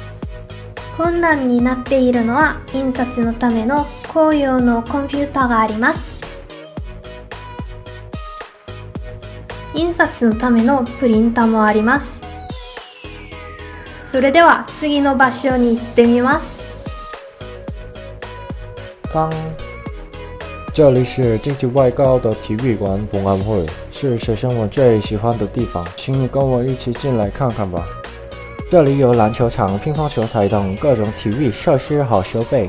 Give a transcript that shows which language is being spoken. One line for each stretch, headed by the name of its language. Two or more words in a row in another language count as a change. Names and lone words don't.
Japanese: 困難になっているのは印刷のための公用のコンピューターがあります。印刷のためのプリンターもあります。それでは次の場所に行ってみます。
Chinese: 这里是经济外高的体育馆博览会，是学生们最喜欢的地方，请你跟我一起进来看看吧。这里有篮球场、乒乓球台等各种体育设施和设备。